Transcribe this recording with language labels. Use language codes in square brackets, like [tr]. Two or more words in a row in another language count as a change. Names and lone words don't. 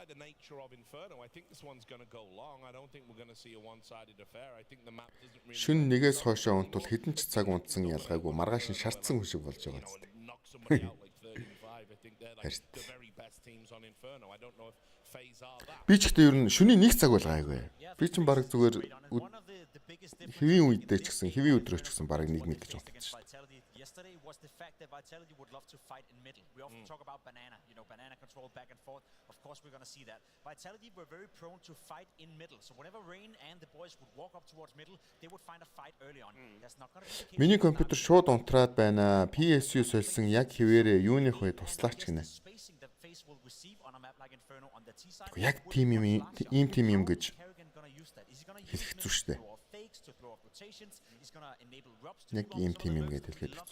[mn] Шүн нэгээс хойшоо унтвал хэдэн ч цаг унтсан ялгаагүй маргааш нь шаардсан хүн шиг болж байгаа зү. Би ч ихтэй ер нь шөнийн 1 цаг бол гайгүй. Би ч баг зүгээр хэвийн үедээ ч гэсэн хэвийн өдрөө ч гэсэн баг 1 минут гэж бодсон шүү дээ. [en] Yesterday was the fact that Vitality would love to fight in middle. We often talk about banana, banana control back and forth. Of course, we're going to see that. Vitality were very prone to fight in middle. So whenever Rain and the boys would walk up towards middle, they would find a fight early on. That's not going to be the case. [mn] Миний компьютер шууд унтраад байна. PSU сольсон яг хэвээрээ юуных вэ туслаач гинэ. Яг тим юм гэж хэлэх хэцүү шүү дээ. Яг ийм тим юм гэдэг хэлэхэд хэцүү.